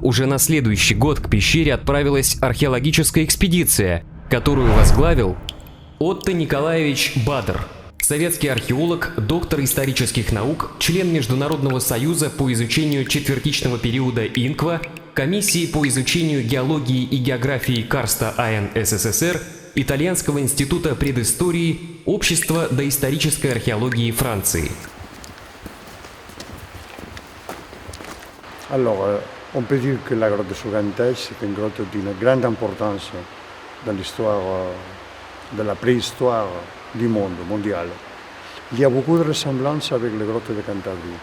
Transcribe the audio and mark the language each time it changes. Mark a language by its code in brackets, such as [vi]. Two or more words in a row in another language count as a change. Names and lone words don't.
[ru] Уже на следующий год к пещере отправилась археологическая экспедиция, которую возглавил Отто Николаевич Бадр, советский археолог, доктор исторических наук, член Международного союза по изучению четвертичного периода Инква, комиссии по изучению геологии и географии Карста АН СССР, Итальянского института предыстории, Общества доисторической археологии Франции. [fr] Alors, on peut dire que la grotte de Sougantès c'est une grotte d'une grande importance dans l'histoire de la préhistoire du monde mondial. Il y a beaucoup de ressemblances avec les grottes de Cantabrie.